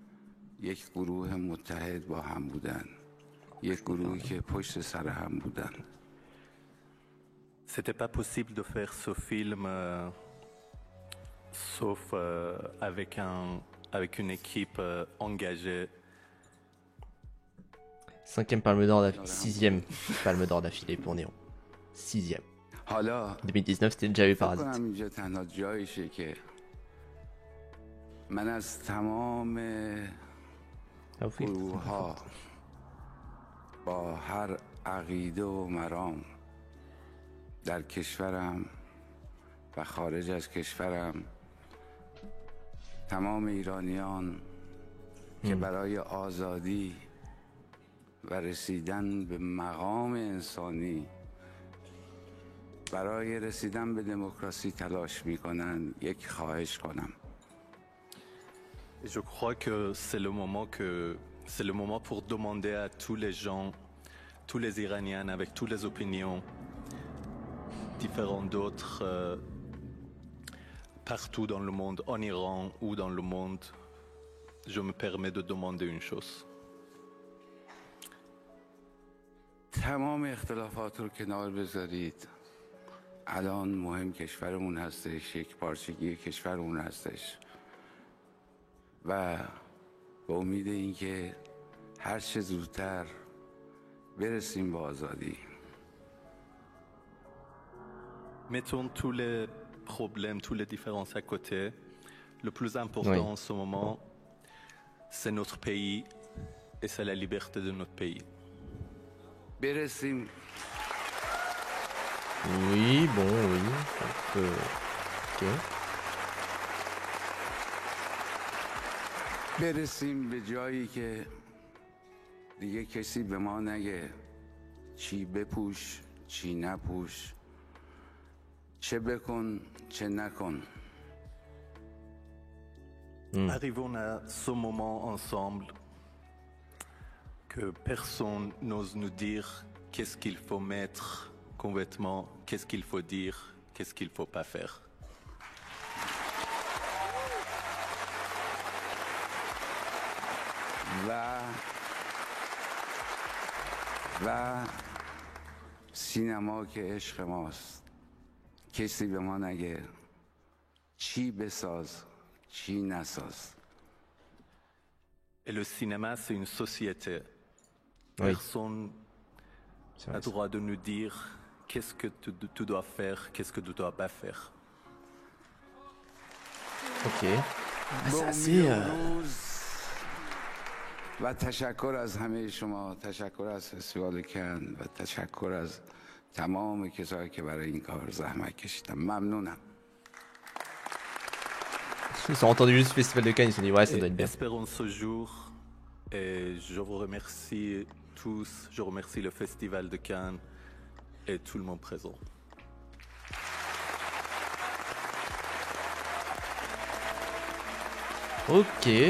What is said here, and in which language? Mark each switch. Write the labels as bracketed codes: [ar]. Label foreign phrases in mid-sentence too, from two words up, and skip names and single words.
[fr] C'était pas possible de faire ce film sauf avec une équipe engagée. 5e Palme d'Or d'affilée, 6e Palme d'Or d'affilée pour Néon. 6e. 2019 c'était déjà eu Parasite. [fa] با هر عقیده و مرام در کشورم و خارج از کشورم تمام ایرانیان که برای آزادی و رسیدن به مقام انسانی برای رسیدن به دموکراسی تلاش میکنن یک خواهش کنم. [fr] Je crois que c'est le moment pour demander à tous les gens, tous les Iraniens avec toutes les opinions différentes d'autres partout dans le monde, en Iran ou dans le monde, je me permets de demander une chose. [fa] تمام اختلافات رو کنار بذارید. الان مهم کشورمون هستش، یک پارچگی کشورمون هستش و با امید اینکه هر چه زودتر برسیم به آزادی. [fr] Mettons tous les problèmes, toutes les différences à côté. Le plus important en ce moment, c'est notre pays et c'est la liberté de notre pays. [fa] برسیم. [fr] Oui, bon, oui. Ok. [fa] برسیم به جایی که دیگه کسی به ما نگه چی بپوش چی نپوش، چه بکن چه نکن. [fr] Arrivons à ce moment ensemble que personne n'ose nous dire qu'est-ce qu'il faut mettre comme vêtements, qu'est-ce qu'il faut dire, qu'est-ce qu'il faut pas faire. [fa] و سینما که عشق ماست، کسی به ما نگه چی بساز چی نساز. [fr] Et le cinéma, c'est une société. Personne n'a le droit de nous dire qu'est-ce que tu dois faire, qu'est-ce que tu dois pas faire. Ok. C'est assez... [fa] و تشکر از همه شما، تشکر از فستیوال کن و تشکر از تمام کسایی که برای این کار زحمت کشیدن. ممنونم. [fr] Ils ont entendu juste le festival de Cannes, ils se sont dit ouais ça doit être bien. Espérons ce jour et je vous remercie tous, je remercie le festival de Cannes et tout le monde présent. Ok.